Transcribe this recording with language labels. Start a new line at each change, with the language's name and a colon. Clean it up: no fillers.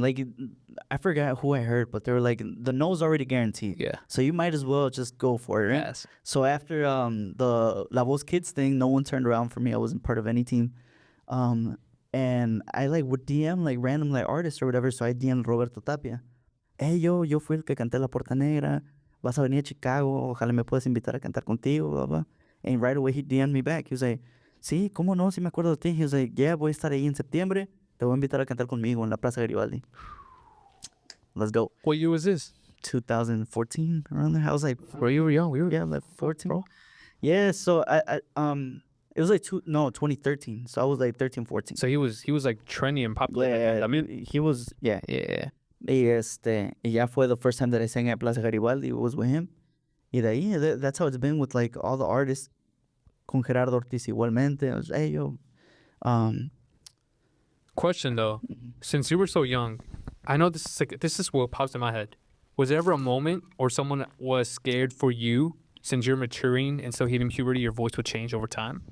English: Like, I forgot who I heard, but they were like, the no's already guaranteed. Yeah. So you might as well just go for it, right? Yes. So after the La Voz Kids thing, no one turned around for me. I wasn't part of any team. And I, like, would DM, like, random, like, artists or whatever. So I DM'd Roberto Tapia.
Spanish: Hey, yo fui el que canté La Puerta Negra. Vas a venir a Chicago. Ojalá me puedas invitar a cantar contigo, blah, blah.
English: And right away, he DM'd me back. He was like,
Spanish: sí, ¿cómo no? Sí me acuerdo de ti.
English: He was like, yeah,
Spanish: voy a estar ahí en septiembre. Te voy a invitar a cantar conmigo en la Plaza Garibaldi.
English: Let's go. What year was this? 2014, around there. I was like, bro, you were young. We were, like 14. Bro. Yeah, so I it was like 2013. So I was like 13, 14. So he was like trendy and popular. Yeah, I mean, he was, yeah.
Spanish: Y ya fue
English: the first time that I sang at Plaza Garibaldi. It was with him.
Spanish: Y de ahí,
English: that's how it's been with, like, all the artists.
Spanish: Con Gerardo Ortiz igualmente.
English: I was, hey, yo. Question, though. Since you were so young, I know this is what pops in my head. Was there ever a moment or someone was scared for you since you're maturing and still hitting puberty, your voice would change over time?